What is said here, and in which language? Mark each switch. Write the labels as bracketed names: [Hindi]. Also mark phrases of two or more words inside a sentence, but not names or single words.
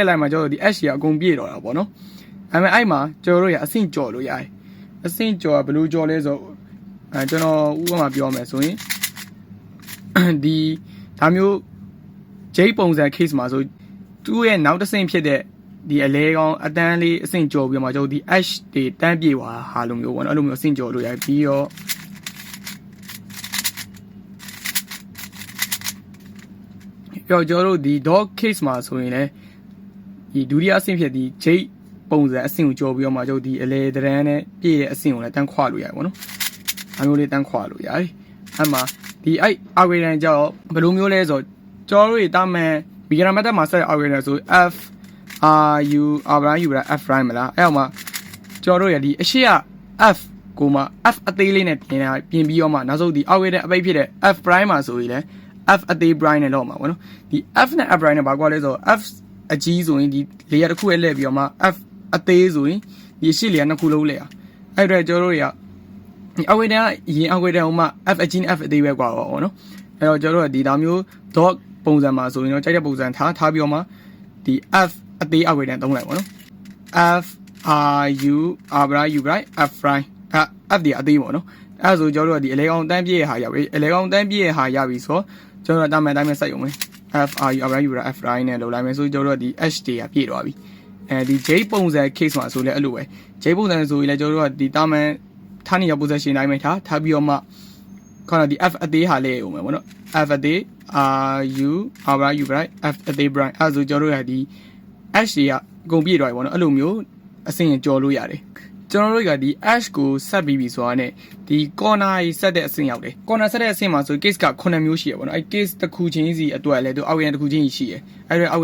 [Burmese] လိုက်မှကျွန်တော်တို့ဒီ H ရအကုန်ပြည့်တော့တာပေါ့နော်အဲ့မဲ့အဲ့မှာကျွန်တော်တို့ရအဆင့်ကြော်လို့ရတယ်အဆင့်ကြော်ကဘယ်လိုကြော်လဲဆိုကျွန်တော်ဥပမာပြောမယ်ဆိုရင်ဒီဒါမျိုးဂျိတ်ပုံစံ case မှာဆိုသူ့ရဲ့နောက်တစ်ဆင့်ဖြစ်တဲ့ဒီအလဲကောင်အတန်းလေးအဆင့်ကျော်ပြီးမှကျွန်တော်ဒီ H တွေတန်းပြေသွားဟာလိုမျိုးပေါ့နော်အဲ့လိုမျိုးအဆင့်ကျော်လို့ရပြီးတော့ ကျွန်တော်တို့ဒီ dog case မှာဆိုရင်လည်းဒီဒုတိယအဆင့်ဖြစ်ဒီဂျိတ်ပုံစံအဆင့်ကိုကျော်ပြီးတော့မှကျွန်တော်ဒီအလဲတန်းနဲ့ပြည့်တဲ့အဆင့်ကိုလည်းတန်းခွလို့ရတယ်ပေါ့နော်အဲ့လိုလေးတန်းခွလို့ရတယ်အဲ့မှာဒီအဲ့ algorithm ကြောင့်ဘယ်လိုမျိုးလဲဆိုကျွန်တော်တို့တာမန် [English] beginner method [Burmese] မှာဆက် algorithm ဆို f [English] r u r prime u prime f prime [Burmese] မလားအဲ့အောင်မှာကျွန်တော်တို့ရဒီအရှိက f ကိုမှ f အသေးလေးနဲ့ပြင်ပြီးတော့မှနောက်ဆုံးဒီ algorithm အပိတ်ဖြစ်တဲ့ [English] f prime [Burmese] မှာဆိုရင်လည်း f အသေး prime နဲ့လောက်မှာပေါ့နော်ဒီ f နဲ့ [English] f prime [Burmese] နဲ့ဘာကွာလဲဆို f အကြီးဆိုရင်ဒီ layer တစ်ခုရဲ့လှည့်ပြီးတော့မှ f အသေးဆိုရင်ဒီအရှိ layer နှစ်ခုလုံးလှည့်အောင်အဲ့တော့ကျွန်တော်တို့ရဒီ algorithm ကအရင် algorithm ဟိုမှာ f အကြီးနဲ့ f အသေးပဲကွာပေါ့နော်အဲ့တော့ကျွန်တော်တို့ကဒီဒါမျိုး dot ပုံစံမှာဆိုရင်တော့ကြိုက်တဲ့ပုံစံထားပြီးတော့မှဒီ f အသေး algorithm သုံးလိုက်ပေါ့နော် [English] f r u r prime u prime f [Burmese] prime f ဒီအသေးပေါ့နော်အဲ့ဒါဆိုကျွန်တော်တို့ကဒီအလဲကောင်တန်းပြည့်ရဲ့ဟာရပြီအလဲကောင်တန်းပြည့်ရဲ့ဟာရပြီဆိုကျွန်တော်တို့တာမန်တိုင်းပဲစိုက်အောင်မယ် [English] f r u r prime u prime f prime [Burmese] နဲ့လုပ်လိုက်မယ်ဆိုကျွန်တော်တို့ကဒီ h တွေကပြည့်သွားပြီအဲဒီ j ပုံစံ case မှာဆိုလဲအဲ့လိုပဲ j ပုံစံဆိုရင်လည်းကျွန်တော်တို့ကဒီတာမန်ထားနေရ position တိုင်းပဲထားပြီးတော့မှခေါင်းဒီ f အသေးဟာလေးအောင်မယ်ပေါ့နော် f အသေး [English] r u r prime u prime f [Burmese] အသေး prime အဲ့ဆိုကျွန်တော်တို့ကဒီ h တွေကအကုန်ပြည့်သွားပြီပေါ့နော်အဲ့လိုမျိုးအဆင့်ကြော်လို့ရတယ်ကျွန်တော်တို့ကဒီ h ကိုဆက်ပြီးပြီဆိုတာနဲ့ဒီ corner ကြီးဆက်တဲ့အဆင့်ရောက်တယ် corner ဆက်တဲ့အဆင့်မှာဆို case က9မျိုးရှိရပေါ့နော်အဲ့ case တစ်ခုချင်းစီအတွက်လည်းသူအောက်ရန်တစ်ခုချင်းရှိရအဲ့တော့အောက်